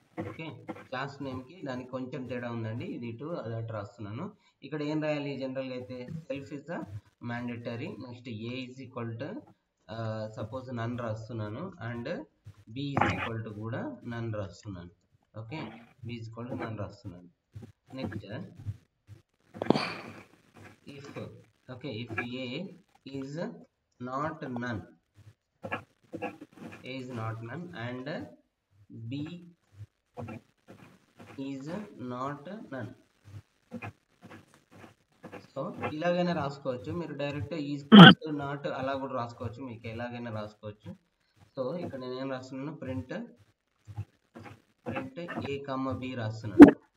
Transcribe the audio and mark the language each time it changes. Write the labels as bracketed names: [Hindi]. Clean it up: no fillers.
[Telugu] Okay, class నేమ్కి దానికి కొంచెం తేడా ఉందండి, ఇది ఇటు అది అటు రాస్తున్నాను. ఇక్కడ ఏం రాయాలి జనరల్గా అయితే, self is the mandatory, next ఏ is equal to suppose నన్ రాస్తున్నాను, and B is equal to కూడా నన్ రాస్తున్నాను. Okay, B is equal to none రాస్తున్నాను. [English] Next if, okay, if a is not none, a is not none and b is not none. [Telugu] So ఇలాగైనా రాసుకోవచ్చు, మీరు direct is not అలా కూడా రాసుకోవచ్చు, మీకు ఎలాగైనా రాసుకోవచ్చు. సో ఇక్కడ నేను ఏం రాస్తున్నాను, ప్రింట్ ఏ కమ్మ బి రాస్తున్నాను.